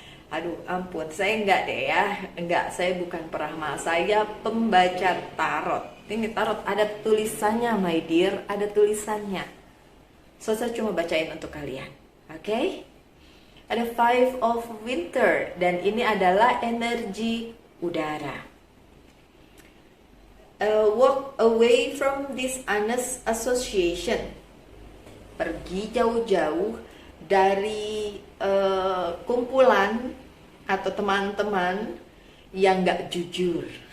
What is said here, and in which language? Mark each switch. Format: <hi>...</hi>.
<id>Aduh ampun, saya enggak deh ya. Enggak, saya bukan peramal, saya pembaca tarot. Ini tarot ada tulisannya</id> <en>my dear,</en> <id>ada tulisannya. So saya cuma bacain untuk kalian. Oke? Ada Five of Winter dan ini adalah energi udara.</id> <en>Walk away from dishonest association.</en> <id>Pergi jauh-jauh dari kumpulan atau teman-teman yang gak jujur.</id>